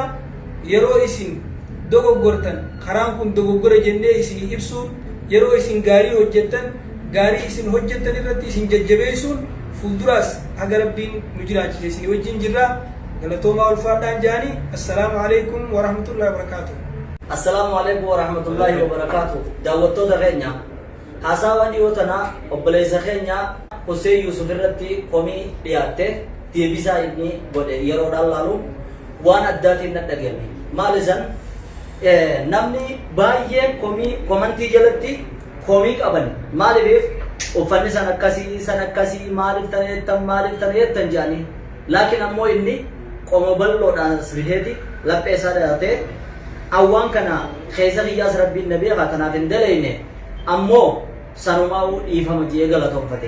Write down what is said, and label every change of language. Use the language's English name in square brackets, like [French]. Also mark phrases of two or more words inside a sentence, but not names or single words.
[Oromo] Yeroo isin dogoggortan karaan kun dogoggora jennee isinii ibsuun yeroo isin gaarii hojjettan gaarii isin hojjettan irratti isin jajjabeessuun fuulduraas haga rabbiin nu jiraachise isinii wajjin jirra. Galatoomaa ulfaadhaan jaanii. [Arabic] السلام عليكم ورحمة الله وبركاته. السلام عليكم ورحمة الله وبركاته. [Oromo] Daawwattoota keenya haasawaa dhiyootanaa obboleessa keenya Hussein Yuusuf irratti komii dhiyaatte deebisaa inni godhe yeroodhaan laalu waan addaatiin na dhagahame. Maal isan namni baay'een komantii jalatti komii qaban maaliif uffanni san akkasii maaliif tan jettan jedhanii laakiin ammoo inni qomo bal'oodhaan biheeti laphee isaa dhahatee awwaan kana keessa kiyyaas rabbiin na beeka kanaaf hin dalayne ammoo sanumaa'uu dhiifama jee galatoonfate.